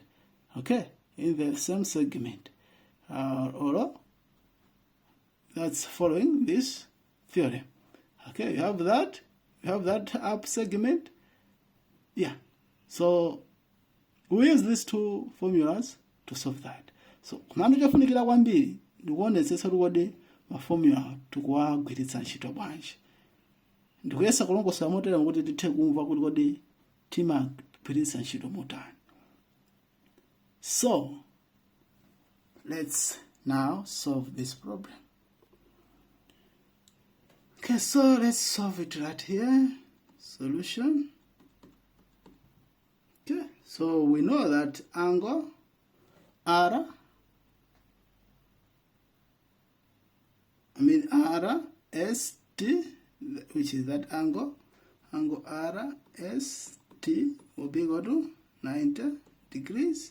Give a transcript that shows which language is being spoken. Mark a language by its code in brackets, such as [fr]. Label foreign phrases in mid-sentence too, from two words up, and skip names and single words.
[en] Okay, in the same segment. Or that's following this theorem. Okay, you have that up segment. Yeah. So we use these two formulas to solve that. [ny] So kumano chofunikira kwambiri ndikuonetsetsa kuti maformula tikuwagwiritsa ntchito bwanji. Ndikuyesa kulongosola motere kuti tithe kumva kuti kodi timagwiritsa ntchito motani. [en] So let's now solve this problem. Okay, so let's solve it right here. Solution. Okay, so we know that angle RST, which is that angle RST will be equal to 90 degrees.